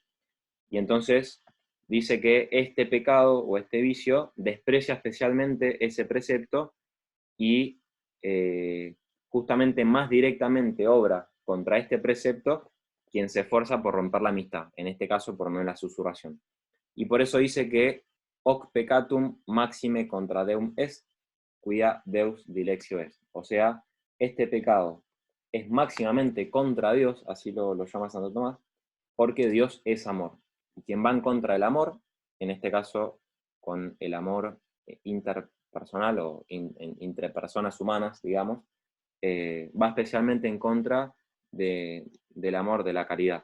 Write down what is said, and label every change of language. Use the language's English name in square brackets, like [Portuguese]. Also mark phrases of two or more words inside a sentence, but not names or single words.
[Spanish] Y entonces dice que este pecado o este vicio desprecia especialmente ese precepto y justamente más directamente obra contra este precepto quien se esfuerza por romper la amistad, en este caso por medio de la susurración. Y por eso dice que [Latin] hoc peccatum maxime contra deum est, quia Deus dilectio est. [Spanish] O sea, este pecado es máximamente contra Dios, así lo llama Santo Tomás, porque Dios es amor. Y quien va en contra del amor, en este caso con el amor interpersonal o entre personas humanas, digamos, va especialmente en contra del amor, de la caridad.